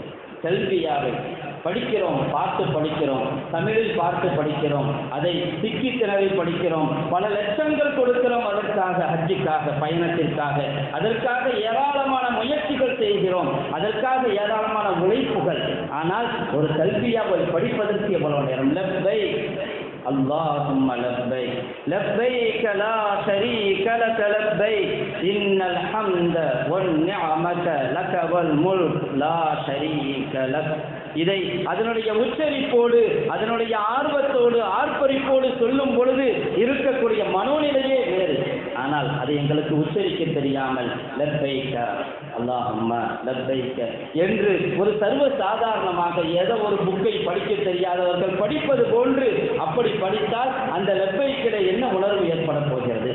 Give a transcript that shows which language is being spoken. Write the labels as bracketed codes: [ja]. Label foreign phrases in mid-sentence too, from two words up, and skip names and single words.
[ta] தல்பியாவை படிக்கிறோம், பார்த்து படிக்கிறோம், தமிழில் பார்த்து படிக்கிறோம், அதை சிக்கி திணறி படிக்கிறோம், பல லட்சங்கள் கொடுக்கிறோம் அதற்காக, ஹஜ்ஜுக்காக, பயணத்திற்காக. அதற்காக ஏராளமான முயற்சிகள் செய்கிறோம், அதற்காக ஏராளமான உழைப்புகள். ஆனால் ஒரு தல்பியாவை படிப்பதற்கு எவ்வளவு நேரம்? [ar] லப்பைக் اللهم لبيك لبيك لا شريك لك لبيك إن الحمد والنعمة لك والملك لا شريك لك. [ta] இதை அதனுடைய உச்சரிப்போடு, அதனுடைய ஆர்வத்தோடு, ஆர்ப்பரிப்போடு சொல்லும் பொழுது இருக்கக்கூடிய மனோநிலையே வேறு. ஆனால் அதை எங்களுக்கு உச்சரிக்க தெரியாமல் [ar] لبيك اللهم لبيك [ta] என்று ஒரு சர்வ சாதாரணமாக ஏதோ ஒரு புக்கை படிக்க தெரியாதவர்கள் படிப்பது போன்று அப்படி படித்தால் அந்த லப்பைக்கிலே என்ன உணர்வு ஏற்பட போகிறது?